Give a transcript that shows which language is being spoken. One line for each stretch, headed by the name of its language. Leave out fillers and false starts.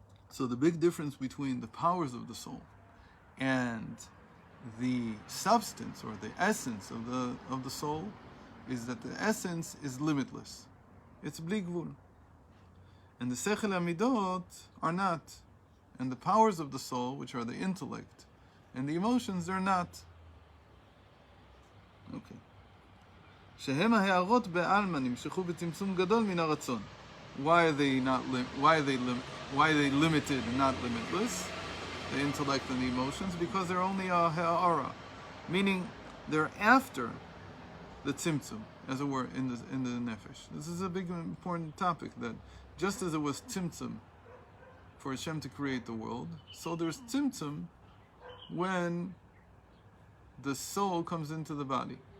English: So the big difference between the powers of the soul and the substance or the essence of the soul is that the essence is limitless. It's bli gvul. And the sechel amidot are not. And the powers of the soul, which are the intellect and the emotions, are not. Okay.
Hebrew: שהם ההערות בעלמא נמשכו בצמצום גדול מן הרצון.
English: Why are they limited and not limitless? The intellect and the emotions, because they're only a ha'ara, meaning they're after the tzimtzum, as it were, in the nefesh. This is a big important topic, that just as it was tzimtzum for Hashem to create the world, so there's tzimtzum when the soul comes into the body.